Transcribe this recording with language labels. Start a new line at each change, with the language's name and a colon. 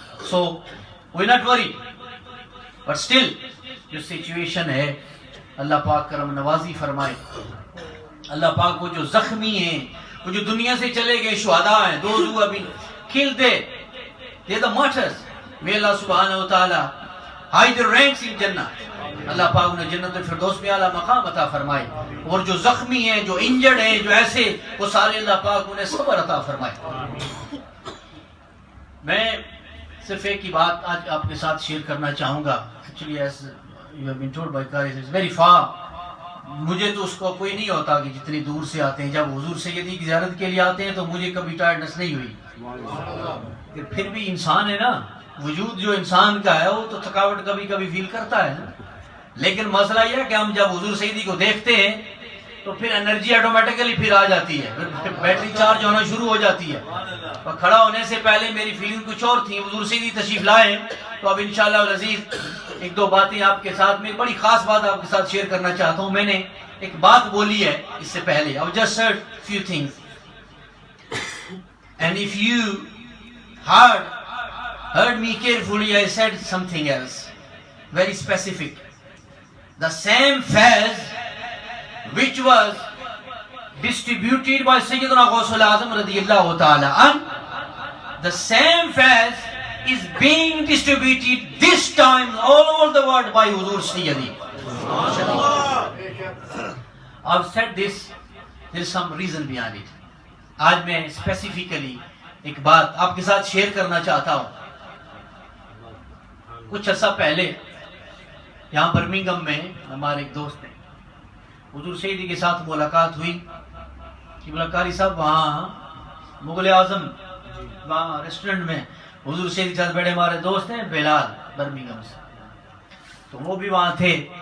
English: so we not worry but still
Urdu: جو situation ہے اللہ پاک کرم نوازی فرمائے. اللہ پاک وہ جو زخمی ہیں، وہ جو دنیا سے چلے گئے شہداء ہیں،
English: those who have been killed there, they're the martyrs. May Allah subhanahu wa ta'ala high their ranks in Jannah.
Urdu: اللہ پاک انہیں جنت الفردوس میں اعلیٰ مقام عطا فرمائے. اور جو زخمی ہیں، جو انجرڈ ہیں، جو ایسے، وہ سارے اللہ پاک انہیں صبر عطا فرمائے. میں صرف ایک ہی بات آج آپ کے ساتھ شیئر کرنا چاہوں گا.
English: Actually as you have been told by Qari, it's very far.
Urdu: مجھے تو اس کو کوئی نہیں ہوتا کہ جتنی دور سے آتے ہیں. جب حضور سیدی کی زیارت کے لیے آتے ہیں تو مجھے کبھی ٹائرڈنس نہیں ہوئی. پھر بھی انسان ہے نا، وجود جو انسان کا ہے وہ تو تھکاوٹ کبھی کبھی فیل کرتا ہے نا. لیکن مسئلہ یہ ہے کہ ہم جب حضور سیدی کو دیکھتے ہیں تو پھر انرجی آٹومیٹکلی پھر آ جاتی ہے، پھر بیٹری چارج ہونا شروع ہو جاتی ہے. اور کھڑا ہونے سے پہلے میری فیلنگ کچھ اور تھی. حضور سیدی تشریف لائے تو اب انشاءاللہ العزیز ایک دو باتیں آپ کے ساتھ، میں بڑی خاص بات آپ کے ساتھ شیئر کرنا چاہتا ہوں. میں نے ایک بات بولی ہے اس سے پہلے.
English: I've just said few things. And if you heard me carefully, I said something else, very specific. The same faiz which was distributed by Sayyidina Ghawth al-Azam radiyallahu ta'ala an, the same faiz is being distributed this time all over the world by Huzur Sayyidi. I've said this, there is some reason behind it.
Urdu: آج میں specifically ایک بات آپ کے ساتھ share کرنا چاہتا ہوں. کچھ عرصہ پہلے یہاں برمنگم میں ہمارے ایک دوست ہیں، حضور سیدی کے ساتھ ملاقات ہوئی کہ قاری صاحب وہاں مغل اعظم وہاں ریسٹورنٹ میں حضور سیدی کے ساتھ بیٹھے ہمارے دوست ہیں بلال برمنگم سے، تو وہ بھی وہاں تھے.